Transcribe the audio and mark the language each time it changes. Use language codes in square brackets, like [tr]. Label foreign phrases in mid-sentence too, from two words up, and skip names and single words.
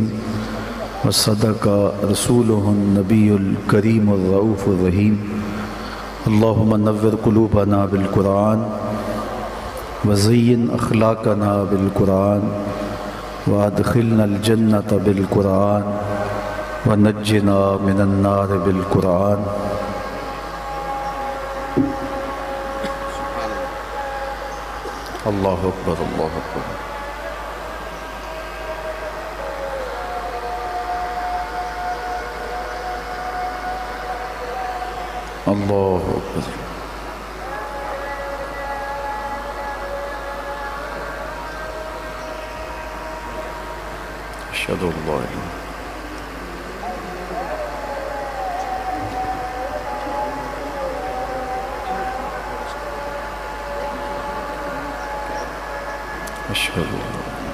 [ar] وصدق رسولہ النبی الکریم الرؤوف الرحیم اللہم نور قلوبنا بالقرآن وزین اخلاقنا بالقرآن وادخلنا الجنة بالقرآن ونجنا من النار بالقرآن اللہ اکبر اللہ اکبر اللہ اکبر اشہد ان لا الہ اشہد ان لا